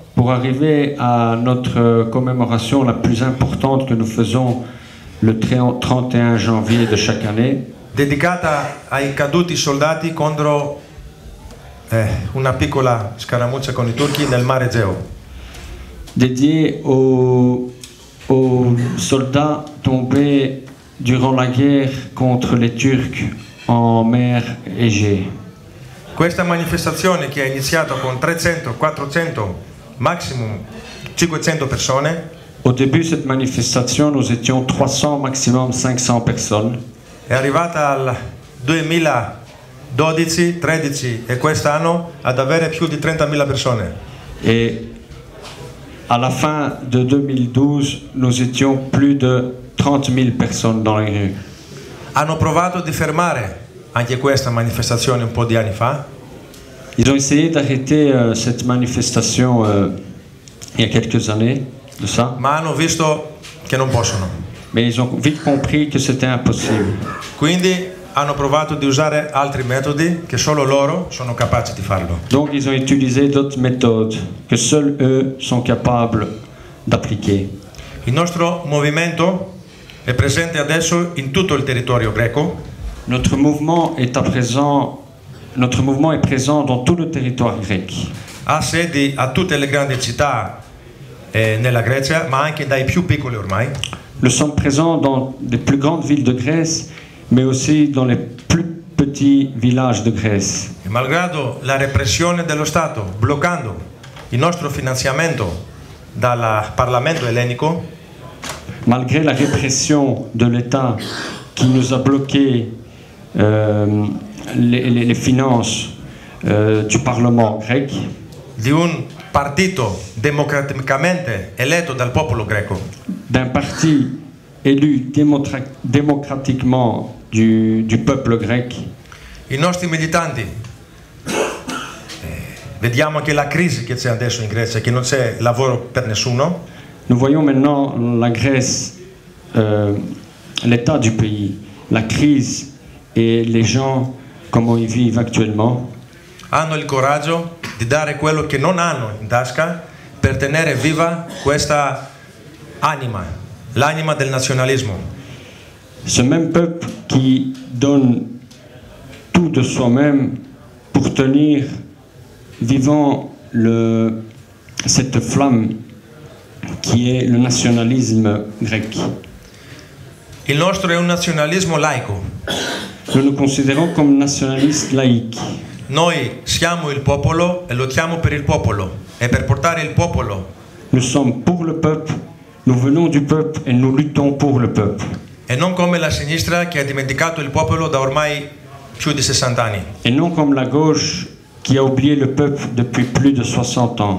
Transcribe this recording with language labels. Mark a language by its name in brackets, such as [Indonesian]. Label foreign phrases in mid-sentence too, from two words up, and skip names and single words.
[French] Pour arriver à notre commémoration la plus importante que nous faisons le 31 janvier de chaque année, [Italian] dedicata ai caduti soldati contro una piccola scaramuccia con i turchi nel mare Egeo. [French] dédié aux soldats tombés durant la guerre contre les Turcs en mer Égée. [Italian] Questa manifestazione, che è iniziata con 300, 400, maximum 500 persone, [French] Au début de cette manifestation, nous étions 300, maximum 500 personnes. [Italian] è arrivata al 2012, 13 e quest'anno ad avere più di 30.000 persone. [French] Et à la fin de 2012, nous étions plus de 30 000 personnes dans les rues. [Italian] Hanno provato di fermare anche questa manifestazione un po' di anni fa, [French] Ils ont essayé d'arrêter cette manifestation il y a quelques années de ça, [Italian] ma hanno visto che non possono. [French] mais ils ont vite compris que c'était impossible. [Italian] Quindi hanno provato di usare altri metodi che solo loro sono capaci di farlo. [French] Donc ils ont utilisé d'autres méthodes que seuls eux sont capables d'appliquer. [Italian] Il nostro movimento è presente adesso in tutto il territorio greco, [French] Notre mouvement est présent dans tout le territoire grec. [Italian] ha sedi a tutte le grandi città nella Grecia, ma anche dai più piccoli ormai. [French] Nous sommes présents dans les plus grandes villes de Grèce, mais aussi dans les plus petits villages de Grèce. [Italian] E malgrado la repressione dello Stato bloccando il nostro finanziamento dal Parlamento ellenico, [French] Malgré la répression de l'État qui nous a bloqué les finances du Parlement grec, [Italian] di un partito democraticamente eletto dal popolo greco, [French] d'un parti élu démocratiquement du peuple grec, [Italian] i nostri militanti, vediamo anche la crisi che c'è adesso in Grecia, che non c'è lavoro per nessuno. [French] nous voyons maintenant la Grèce, l'état du pays, la crise et les gens, comment ils vivent actuellement. [Italian] Hanno il coraggio di dare quello che non hanno in tasca per tenere viva questa anima, l'anima del nazionalismo. [French] Ce même peuple qui donne tout de soi-même pour tenir vivant cette flamme qui est le nationalisme grec. [Italian] Il nostro è un nazionalismo laico. [French] Nous nous considérons comme nationalistes laïcs. [Italian] Noi siamo il popolo e lottiamo per il popolo e per portare il popolo. [French] Nous sommes pour le peuple, nous venons du peuple et nous luttons pour le peuple. [Italian] E non come la sinistra che ha dimenticato il popolo da ormai più di 60 anni. [French] Et non comme la gauche qui a oublié le peuple depuis plus de 60 ans.